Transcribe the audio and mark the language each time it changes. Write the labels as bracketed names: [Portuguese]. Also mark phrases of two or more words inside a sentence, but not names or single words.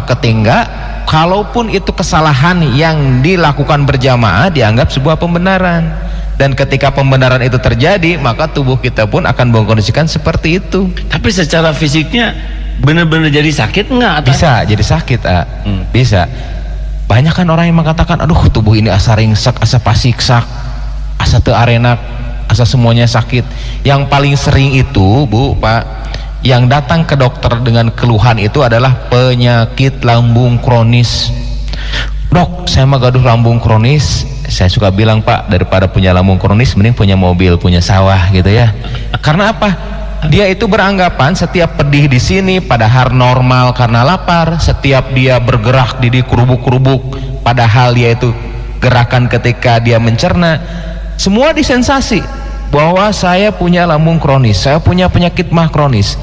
[Indonesian] Ketika kalaupun itu kesalahan yang dilakukan berjamaah dianggap sebuah pembenaran, dan ketika pembenaran itu terjadi maka tubuh kita pun akan mengkondisikan seperti itu. Tapi secara fisiknya benar-benar jadi sakit enggak? Bisa jadi sakit, bisa. Banyak kan orang yang mengatakan, aduh tubuh ini [Sundanese] asa ringsak, asa pasiksak, asa teu arenak, [Indonesian] asa semuanya sakit. Yang paling sering itu Bu, Pak, yang datang ke dokter dengan keluhan itu adalah penyakit lambung kronis. Dok, saya [Sundanese] mah gaduh [Indonesian] lambung kronis. Saya suka bilang, Pak, daripada punya lambung kronis mending punya mobil, punya sawah gitu ya. Karena apa? Dia itu beranggapan setiap pedih di sini padahal normal karena lapar. Setiap dia bergerak di kerubuk-kerubuk padahal dia itu gerakan ketika dia mencerna, semua disensasi bahwa saya punya lambung kronis, saya punya penyakit mah kronis.